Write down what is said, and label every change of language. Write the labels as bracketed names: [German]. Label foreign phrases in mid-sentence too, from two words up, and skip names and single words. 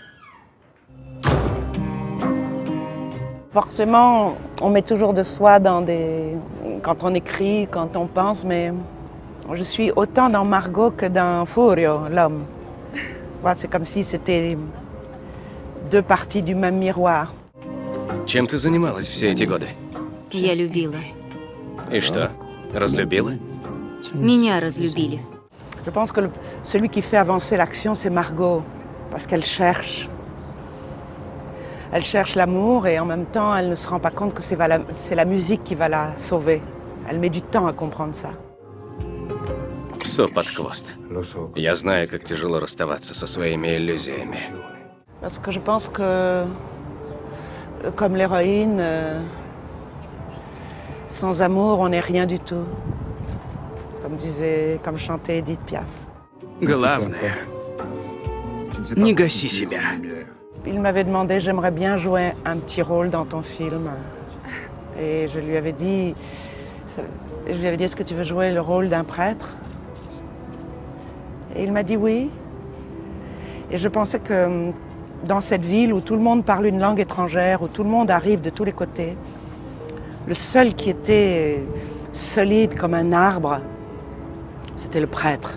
[French] Forcément, on met toujours de soi quand on écrit, quand on pense, mais je suis autant dans Margot que dans Furio, l'homme. Voilà, c'est comme si c'était 2 parties du même miroir. [Russian] Чем ты занималась все эти годы? Я любила. И что, разлюбила? Меня разлюбили. [French] Je pense que celui qui fait avancer l'action, c'est Margot, parce qu'elle cherche. Elle cherche l'amour et en même temps, elle ne se rend pas compte que c'est la musique qui va la sauver. Elle met du temps à comprendre ça. [Russian] Псу под хвост. Я знаю, как тяжело расставаться со своими иллюзиями. [French] Parce que je pense que, comme l'héroïne, sans amour, on n'est rien du tout. Comme chantait Edith Piaf. [Russian] Главное, не гаси себя. [French] Il m'avait demandé, j'aimerais bien jouer un petit rôle dans ton film. Et je lui avais dit, est-ce que tu veux jouer le rôle d'un prêtre? Et il m'a dit oui. Et je pensais que dans cette ville où tout le monde parle une langue étrangère, où tout le monde arrive de tous les côtés, le seul qui était solide comme un arbre, c'était le prêtre.